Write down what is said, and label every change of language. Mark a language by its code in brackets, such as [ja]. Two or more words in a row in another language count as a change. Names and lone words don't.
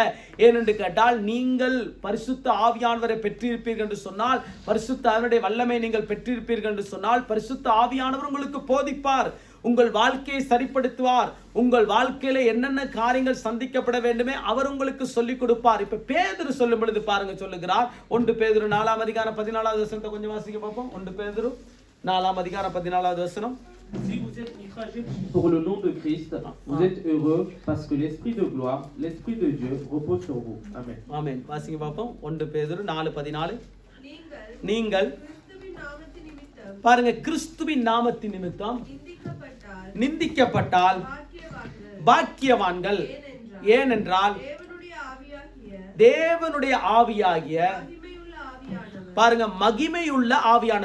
[ta] ஏனென்று கேட்டால், நீங்கள் பரிசுத்த ஆவியானவரை பெற்றிருப்பீர்கள் என்று சொன்னால், பரிசுத்த ஆவியானுடைய வல்லமை நீங்கள் பெற்றிருப்பீர்கள் என்று சொன்னால், பரிசுத்த ஆவியானவர் உங்களுக்கு போதிப்பார், உங்கள் வாழ்க்கையை சரிப்படுத்துவார். உங்கள் வாழ்க்கையில என்னென்ன காரியங்கள் சந்திக்கப்பட வேண்டுமே அவர் உங்களுக்கு சொல்லிக் கொடுப்பார். இப்ப பேதுரு சொல்லும் பொழுது பாருங்க, சொல்லுகிறார் 1 பேதுரு 4ஆம் அதிகாரம் 14வது வசனத்தை கொஞ்சம் வாசிக்க பார்ப்போம். 1 பேதுரு 4ஆம் அதிகாரம் 14வது வசனம். [fr] Si vous êtes outragés pour le nom de Christ, vous êtes heureux parce que l'esprit de gloire, l'esprit de Dieu repose sur vous. Amen. [ta] ஆமென். வாசிக்க பார்ப்போம். 1 பேதுரு 4:14. நீங்கள் பாருங்க, கிறிஸ்துவின் நாமத்தின் நிமித்தம் நிந்திக்கப்பட்டால் பாக்கியவான்கள். ஏனென்றால் தேவனுடைய ஆவியாகிய பாருங்க மகிமையுள்ள ஆவியானவர்.